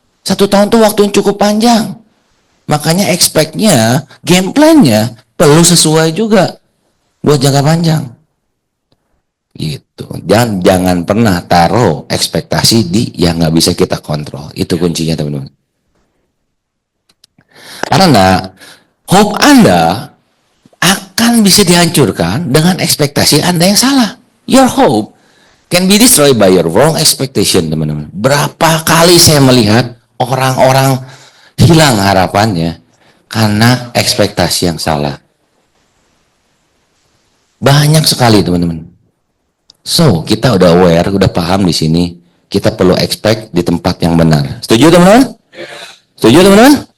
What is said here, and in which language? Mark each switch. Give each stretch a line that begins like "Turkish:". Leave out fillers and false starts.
Indonesian: 1 tahun tuh waktu yang cukup panjang. Makanya expect-nya, game plan-nya perlu sesuai juga buat jangka panjang. Gitu. Jangan pernah taruh ekspektasi di yang nggak bisa kita kontrol. Itu kuncinya, teman-teman. Karena hope Anda akan bisa dihancurkan dengan ekspektasi Anda yang salah.
English: Your hope can be destroyed by your wrong expectation,
Indonesian: teman-teman. Berapa kali saya melihat orang-orang hilang harapannya karena ekspektasi yang salah. Banyak sekali, teman-teman. So, kita udah aware, udah paham di sini. Kita perlu expect di tempat yang benar. Setuju, teman-teman? Setuju, teman-teman?